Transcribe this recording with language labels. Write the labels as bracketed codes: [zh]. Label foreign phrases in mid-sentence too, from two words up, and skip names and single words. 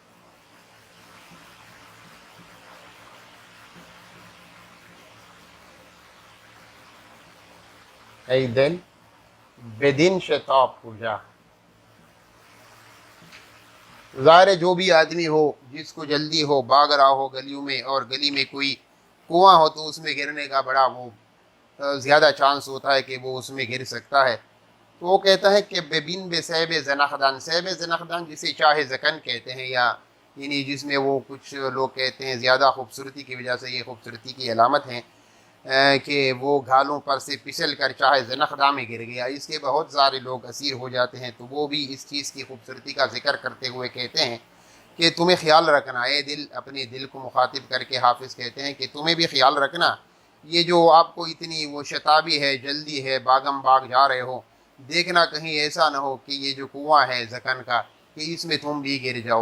[fa] ای دل بدین شتاب کجا۔ [ur] ظاہر ہے جو بھی آدمی ہو، جس کو جلدی ہو، بھاگ رہا ہو گلیوں میں، اور گلی میں کوئی کنواں ہو تو اس میں گرنے کا بڑا وہ زیادہ چانس ہوتا ہے کہ وہ اس میں گر سکتا ہے۔ تو وہ کہتا ہے کہ [fa] ببین بسیب زنخدان، [ur] سیب زنخدان جسے چاہے زکن کہتے ہیں، یا یعنی جس میں وہ کچھ لوگ کہتے ہیں زیادہ خوبصورتی کی وجہ سے یہ خوبصورتی کی علامت ہے کہ وہ گھالوں پر سے پھسل کر چاہے زنخداں میں گر گیا، اس کے بہت سارے لوگ اسیر ہو جاتے ہیں۔ تو وہ بھی اس چیز کی خوبصورتی کا ذکر کرتے ہوئے کہتے ہیں کہ تمہیں خیال رکھنا ہے دل، اپنے دل کو مخاطب کر کے حافظ کہتے ہیں کہ تمہیں بھی خیال رکھنا، یہ جو آپ کو اتنی وہ شتابی ہے، جلدی ہے، باغم باغ جا رہے ہو، دیکھنا کہیں ایسا نہ ہو کہ یہ جو کنواں ہے زکن کا کہ اس میں تم بھی گر جاؤ۔